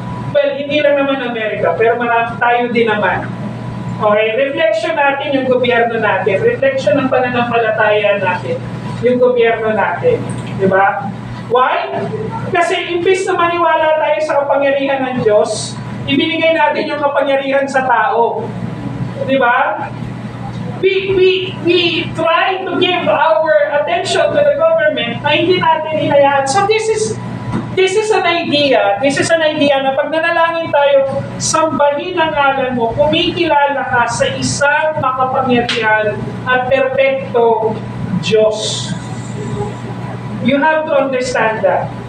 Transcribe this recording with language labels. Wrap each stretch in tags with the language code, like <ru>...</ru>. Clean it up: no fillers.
<tl>Well, hindi lang naman Amerika, pero marami tayo din naman. Okay, reflection natin yung gobyerno natin. Reflection ng pananampalataya natin, yung gobyerno natin. Diba? Why? Kasi imbis na maniwala tayo sa kapangyarihan ng Diyos, ibinigay natin yung kapangyarihan sa tao. Diba?</tl> <en>We try to give our attention to the government</en> <tl>na hindi natin hinayaan.</tl> <en>So this is This is an idea</en> <tl>na pag nanalangin tayo, sambahin ang ngalan mo, kumikilala ka sa isang makapangyarihan at perpekto Diyos.</tl> <en>You have to understand that.</en>